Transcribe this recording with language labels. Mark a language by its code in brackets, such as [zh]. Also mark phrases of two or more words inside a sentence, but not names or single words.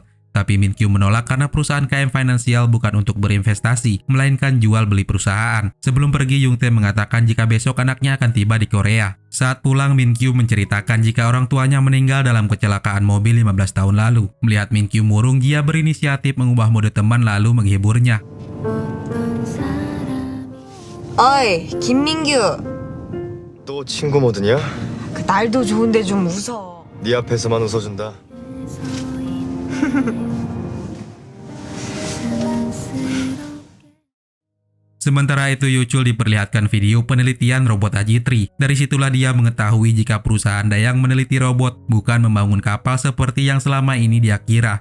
[id] Tapi Min Kyu menolak karena perusahaan KM Financial bukan untuk berinvestasi, melainkan jual beli perusahaan. Sebelum pergi, Yoon Tae mengatakan jika besok anaknya akan tiba di Korea. Saat pulang, Min Kyu menceritakan jika orang tuanya meninggal dalam kecelakaan mobil 15 tahun lalu. Melihat Min Kyu murung, Jia berinisiatif mengubah mode teman lalu menghiburnya. [ko] 어이, 김민규. 또 친구 모드냐? 그 날도 좋은데 좀 웃어. 네 앞에서만 웃어준다. [id] Sementara itu Yuchul diperlihatkan video penelitian robot Ajitri. Dari situlah dia mengetahui jika perusahaan Daeang meneliti robot, bukan membangun kapal seperti yang selama ini dia kira.